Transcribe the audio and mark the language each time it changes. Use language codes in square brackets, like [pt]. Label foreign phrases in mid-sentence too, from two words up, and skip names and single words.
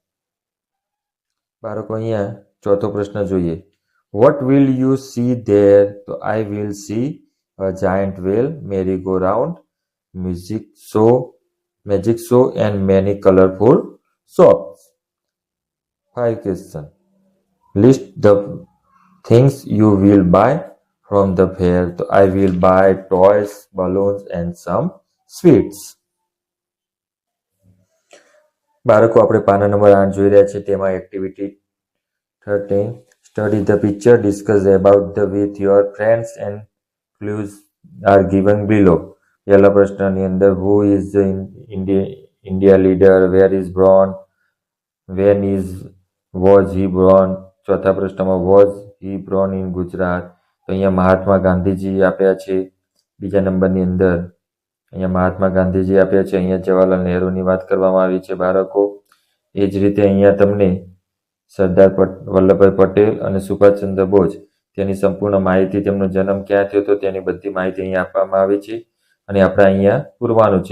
[gu] બાળકો અહીંયા ચોથો પ્રશ્ન જોઈએ, [en] What will you see there? તો I will see a giant wheel, merry go round, magic show and many colourful shops. 5 question, list the things you will buy from the fair? તો I will buy toys, balloons and some sweets. [gu] બાળકો આપણે પાના નંબર 8 જોઈ રહ્યા છે. તેમાં એક્ટિવિટી 13, [en] study the picture, discuss about the with your friends and clues are given below. [gu] પહેલા પ્રશ્નની અંદર [en] who is the India leader, where is born, when was he born. [gu] ચોથા પ્રશ્નમાં [en] was he born in ગુજરાત? [gu] તો અહીંયા મહાત્મા ગાંધીજી આપ્યા છે. બીજા નંબરની અંદર અહીંયા મહાત્મા ગાંધીજી આપ્યા છે. અહીંયા જવાહરલાલ નહેરુની વાત કરવામાં આવી છે. બાળકો એ જ રીતે અહીંયા તમને સરદાર વલ્લભભાઈ પટેલ અને સુભાષચંદ્ર બોઝ તેની સંપૂર્ણ માહિતી, તેમનો જન્મ ક્યાં થયો હતો તેની બધી માહિતી અહીંયા આપવામાં આવી છે અને આપણે અહીંયા પૂરવાનું છે.